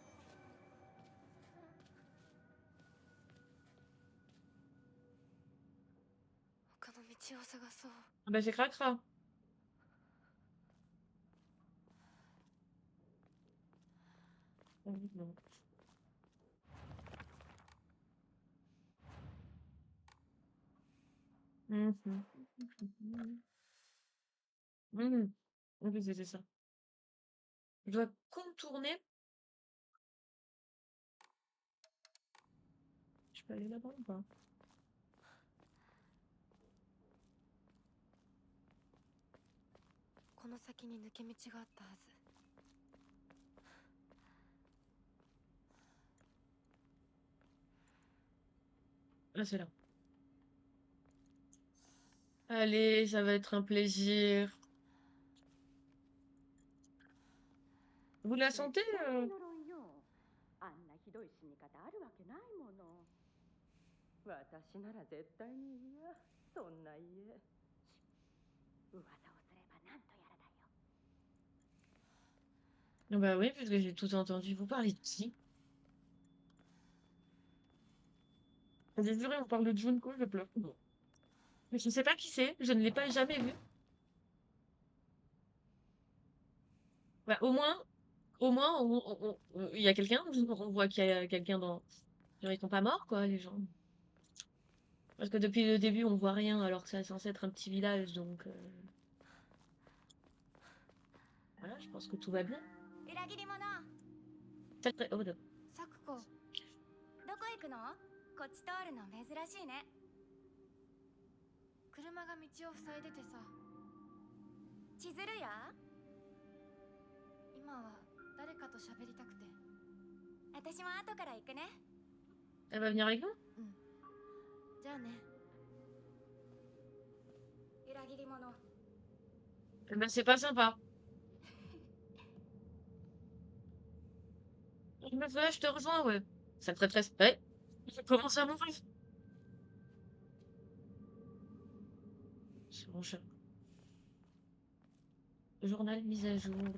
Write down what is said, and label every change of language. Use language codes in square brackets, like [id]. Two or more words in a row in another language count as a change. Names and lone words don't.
[ja] 他の道を探そう。 [fr] Ah bah c'est cracra. Non. Mhm. Mhm. En plus, c'était ça. Je dois contourner. Je peux aller là-bas ou pas? [ja] この先に抜け道があったはず。 [fr] Ah, c'est là. Allez, ça va être un plaisir. Vous la [ja] 絶 [fr] sentez [ja] 対に呪いよ。あんなひどい死に方あるわけないもの。私なら絶対に嫌。そんな家。噂をすればなんとやらだよ。 [fr] Ah bah oui, parce que j'ai tout entendu. Vous parlez de qui? J'ai juré, on parle de Junko, je pleure. Mais je sais pas qui c'est, je ne l'ai pas jamais vu. Bah, au moins, il y a quelqu'un, on voit qu'il y a quelqu'un dans... Genre, ils sont pas morts, quoi, les gens. Parce que depuis le début, on voit rien, alors que c'est censé être un petit village, donc... Voilà, je pense que tout va bien. [ja] 裏切り者。 [fr] Sacré... Oh, d'accord. [ja] サクコ、どこ行くの？こっち通るの珍しいね。車が道を塞いでてさ。千鶴や？今は誰かと喋りたくて。私も後から行くね。 [fr] Elle va venir avec nous? [ja] うん。じゃあね。裏切り者。 [fr] Eh ben, c'est pas sympa. Je te rejoins, ouais. Ça traîtresse. Ouais. Je commence à mourir. C'est mon chat. Journal mise à jour.